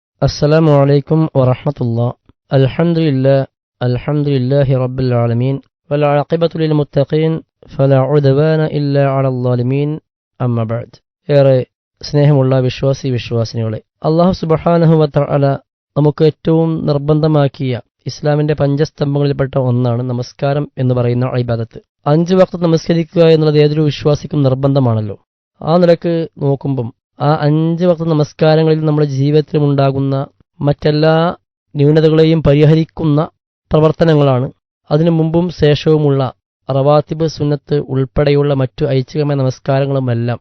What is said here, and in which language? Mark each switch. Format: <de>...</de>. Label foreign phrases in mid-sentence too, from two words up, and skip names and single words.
<ar>السلام عليكم ورحمة الله. الحمد لله رب العالمين والعاقبة للمتقين فلا عدوان إلا على الظالمين أما بعد.</ar> <ml>ഏറെ സ്നേഹമുള്ള വിശ്വാസിനികളെ,</ml> <ar>الله سبحانه وتعالى</ar> <ml>നമുക്ക് ഏറ്റവും നിർബന്ധമാക്കിയ ഇസ്ലാമിന്റെ പഞ്ചസ്തംഭങ്ങളിൽപ്പെട്ട ഒന്നാണ് നമസ്കാരം എന്ന് പറയുന്ന ഇബാദത്ത്. 5 വഖ്ത് നമസ്കരിക്കുക എന്നുള്ളത് ഏതൊരു വിശ്വാസിക്കും നിർബന്ധമാണല്ലോ. ആ നിലക്ക് നോക്കുമ്പം ആ 5 വഖ്ത് നമസ്കാരങ്ങളിൽ നമ്മുടെ ജീവിതത്തിലുണ്ടാകുന്ന മറ്റെല്ലാ ന്യൂനതകളെയും പരിഹരിക്കുന്ന പ്രവർത്തനങ്ങളാണ് അതിനു മുമ്പും ശേഷവുമുള്ള റവാത്തിബ്, സുന്നത്ത് ഉൾപ്പെടെയുള്ള മറ്റു ഐച്ഛികമായ നമസ്കാരങ്ങളുമെല്ലാം.</ml>